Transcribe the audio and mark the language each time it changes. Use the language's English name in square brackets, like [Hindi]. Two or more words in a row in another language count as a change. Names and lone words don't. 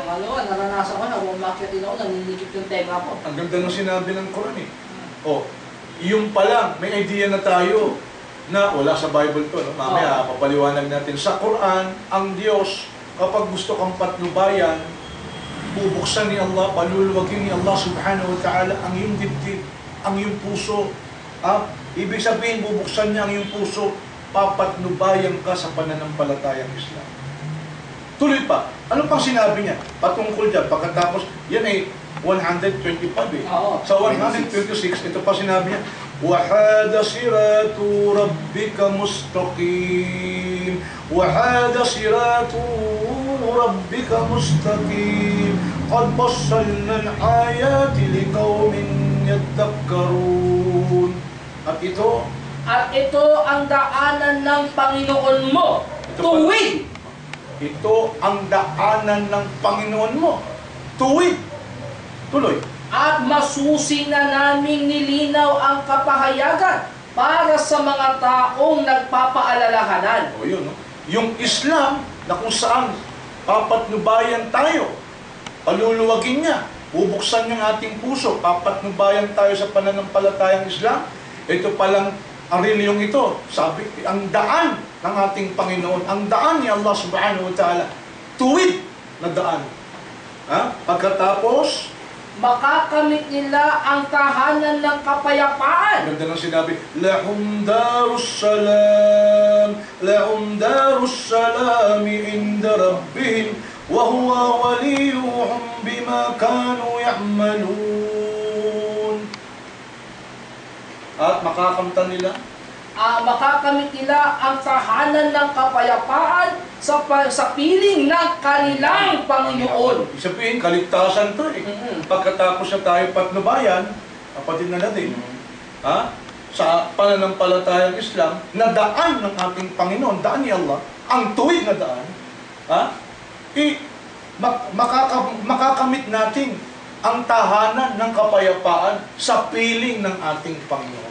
[Filipino] Pangalawa, naranasan ko na, umakyat din ako, naninikip yung tenga ko. Ang ganda ng sinabi ng Quran yung pa lang, may idea na tayo na wala sa Bible to. No? Mamaya, papaliwanag natin. Sa Quran, ang Diyos, kapag gusto kang patnubayan, bubuksan ni Allah, paluluwagin ni Allah [Arabic] سبحانه وتعالى [Filipino] ang iyong dibdib, ang iyong puso. Ibig sabihin, bubuksan niya ang iyong puso, papatnubayan ka sa pananampalatayang Islam. Tuloy pa, ano pang sinabi niya? Patungkol dyan, pagkatapos, yan 125 Sa 126, ito pa sinabi niya, [Arabic] وَحَادَ صِرَاطُ رَبِّكَ مُسْتَقِيمٌ وَحَادَ صِرَاطُ رَبِّكَ مُسْتَقِيمٌ قَدْ فَصَّلْنَا الْآيَاتِ لِقَوْمٍ يَذَّكَّرُونَ [Filipino] At ito ang daanan ng Panginoon mo. Tuwid! Ito ang daanan ng Panginoon mo. Tuwid! Tuloy. At masusi na naming nilinaw ang kapahayagan para sa mga taong nagpapaalalahanan. Yun, no? Yung Islam na kung saan papatnubayan tayo, paluluwagin niya, bubuksan niya ang ating puso, papatnubayan tayo sa pananampalatayang Islam. Ito palang ang reliyong ito, sabi, ang daan ng ating Panginoon, ang daan ni Allah [Arabic] سبحانه وتعالى, [Filipino] tuwid na daan. Pagkatapos, makakamit nila ang tahanan ng kapayapaan. Ganda ng sinabi, [Arabic] لهم دار السلام عند ربهم وهو وليهم بما كانوا يعملون. [Filipino] At makakamtan nila, makakamit nila ang tahanan ng kapayapaan sa piling ng kanilang Panginoon. Isabihin, kaligtasan to Pagkatapos na tayo patnubayan, kapatid na natin, sa pananampalatayang Islam, na daan ng ating Panginoon, daan ni Allah, ang tuwid na daan, makakamit natin ang tahanan ng kapayapaan sa piling ng ating Panginoon.